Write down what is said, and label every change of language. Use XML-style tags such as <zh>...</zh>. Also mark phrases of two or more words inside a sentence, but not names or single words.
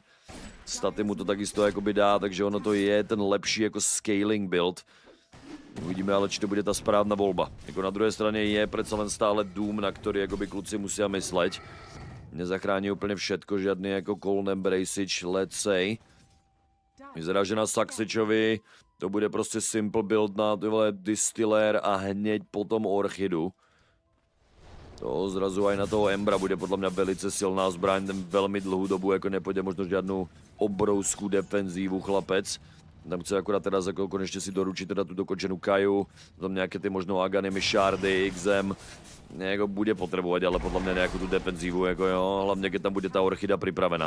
<sk>Staty mu to takisto akoby dá, takže ono to je ten lepší ako</sk> <en>scaling build.</en> <sk>Uvidíme ale, či to bude tá správna voľba. Jako na druhej strane je predsa len stále Doom, na ktorý akoby kluci musia mysleť. Nezachráni úplne všetko, žiadny ako Cold Embraceage,</sk> <en>let's say.</en> <sk>Vyzerá, že na Saxičovi to bude proste</sk> <en>simple build</en> <sk>na Distiller a hneď potom Orchidu. To zrazu aj na toho Embra bude podľa mňa velice silná zbraň, ten veľmi dlhú dobu ako nepôjde možno žiadnu obrovskú defenzívu chlapec. Tam chce akurát teraz ako konečne si doručiť teda tú dokončenú Kaju, tam nejaké tie možno Aganimy, Shardy, XM, nejako bude potrebovať, ale podľa mňa nejakú tú defenzívu, ako jo, hlavne keď tam bude tá Orchida pripravená.</sk>